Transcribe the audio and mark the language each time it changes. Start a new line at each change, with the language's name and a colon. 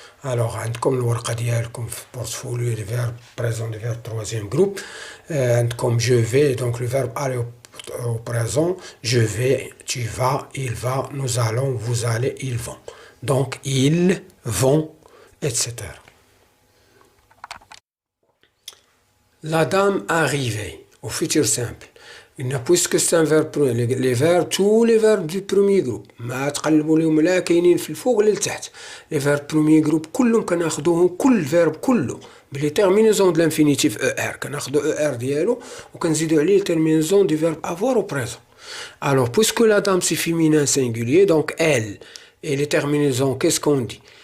French: Alors, comme le ورقة ديالكم في portfolio du verbe présent du verbe troisième groupe, comme je vais, donc le verbe aller au présent, je vais, tu vas, il va, nous allons, vous allez, ils vont. Donc, ils vont, etc. La dame arrivait, au futur simple. Puisque c'est un verbe, les verbes, tous les verbes du premier groupe.
Arabic: ما تقلبوا لهم لا كاينين في الفوق ولا لتحت.
French: Les verbes premier groupe
Arabic: كلهم كناخذوهم كل
French: verbe كله.
Arabic: بلي terminaison de l'infinitif ER. كناخذوا ER ديالو وكنزيدوا عليه terminaison du verbe avoir au présent.
French: Alors, puisque la dame c'est féminin singulier, donc elle, et les terminaisons, qu'est-ce qu'on dit?